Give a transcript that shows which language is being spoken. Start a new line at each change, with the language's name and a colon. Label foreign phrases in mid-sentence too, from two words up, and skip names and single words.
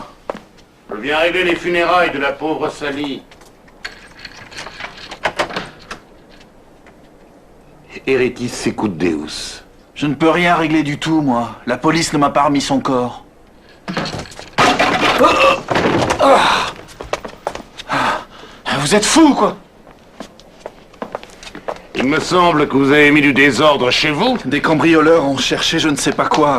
French: Je viens régler les funérailles de la pauvre Sally. Heretis secut Deus. Je ne peux rien régler du tout, moi. La police ne m'a pas remis son corps. Vous êtes fous, quoi! Il me semble que vous avez mis du désordre chez vous. Des cambrioleurs ont cherché je ne sais pas quoi.